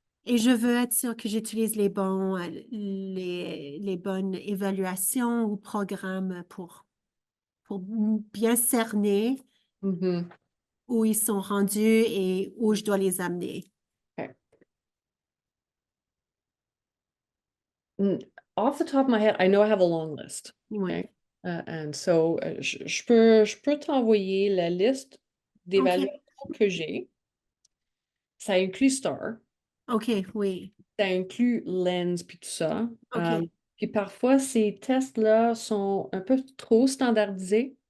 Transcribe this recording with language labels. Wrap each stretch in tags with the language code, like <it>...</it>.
<fr>et je veux être sûre que j'utilise les bonnes évaluations ou programmes pour bien cerner mhm, où ils sont rendus et où je dois les amener. okay.</fr> <en>Off the top of my head, I know I have a long list.</en> <fr>Oui. Okay.</fr> <en>And so,</en> <fr>je peux t'envoyer la liste OK. d'évaluations que j'ai. Ça inclut STAR, OK, oui. ça inclut Lens, puis tout ça. OK, Puis parfois, ces tests-là sont un peu trop standardisés.</fr>